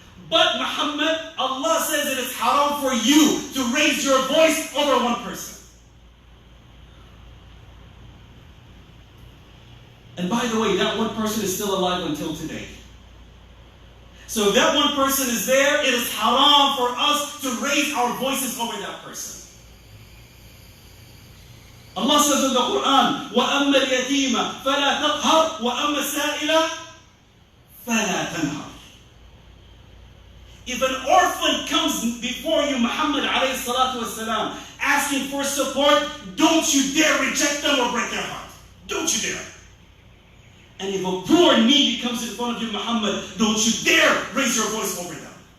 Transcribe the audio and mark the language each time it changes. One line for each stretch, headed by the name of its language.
English: But Muhammad, Allah says it is haram for you to raise your voice over one person. And by the way, that one person is still alive until today. So if that one person is there, it is haram for us to raise our voices over that person. Allah says in the Quran,
Arabic: وَأَمَّا الْيَتِيمَ فَلَا تَقْهَرْ وَأَمَّا السَّائِلَ فَلَا تَنْهَرْ.
English: If an orphan comes before you, Muhammad ﷺ, asking for support, don't you dare reject them or break their heart. Don't you dare. And if a poor needy comes in front of you, Muhammad, don't you dare raise your voice over them.